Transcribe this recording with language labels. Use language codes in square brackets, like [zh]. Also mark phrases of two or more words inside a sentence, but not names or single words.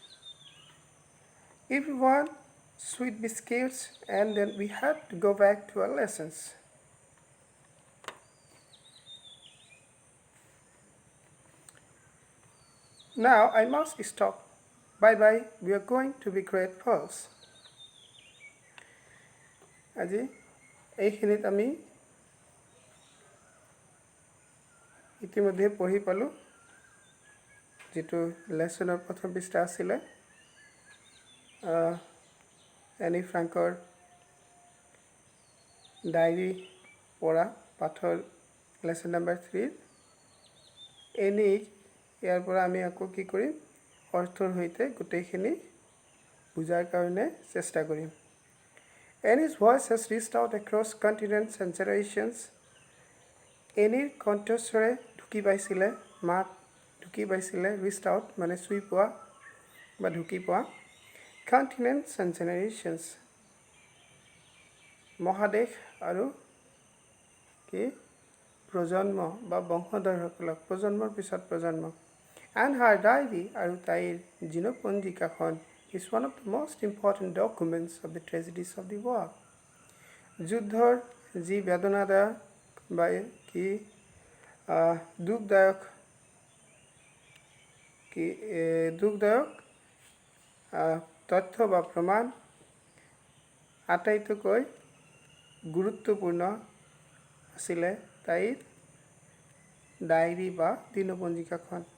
[en] Everyone sweet biscuits, and then we had to go back to our lessons. Now I must stop. Bye bye, we are going to be great pals. [as] আজি এইখিনিত আমি ইতিমধ্যে পঢ়ি পালোঁ, যিটো লেচনৰ প্ৰথম পৃষ্ঠা আছিলে এনি ফ্ৰাংকৰ ডায়েৰী পৰা পাঠৰ লেচন নাম্বাৰ 3 এনি ইয়াৰ পৰা আমি আকৌ কি কৰিম, অৰ্থৰ সৈতে গোটেইখিনি বুজাৰ কাৰণে চেষ্টা কৰিম। [en] Annie's voice has reached out across continents and generations. [as] এনিৰ কণ্ঠস্বৰে ঢুকি পাইছিলে, মাত ঢুকি পাইছিলে, [en] reached out [as] মানে চুই পোৱা বা ঢুকি পোৱা। [en] Continents and generations [as] মহাদেশ আৰু কি প্ৰজন্ম বা বংশধৰসকলক, প্ৰজন্মৰ পিছত প্ৰজন্ম। [en] And her diary [as] আৰু তাইৰ জীৱপঞ্জিকাখন [en] is one of the most important documents of the tragedies of the war. [as] যুদ্ধৰ যি বেদনাদায়ক বা কি দুখদায়ক তথ্য বা প্ৰমাণ আটাইতকৈ গুৰুত্বপূৰ্ণ আছিলে তাইৰ ডায়েৰী বা দিনপঞ্জিকাখন।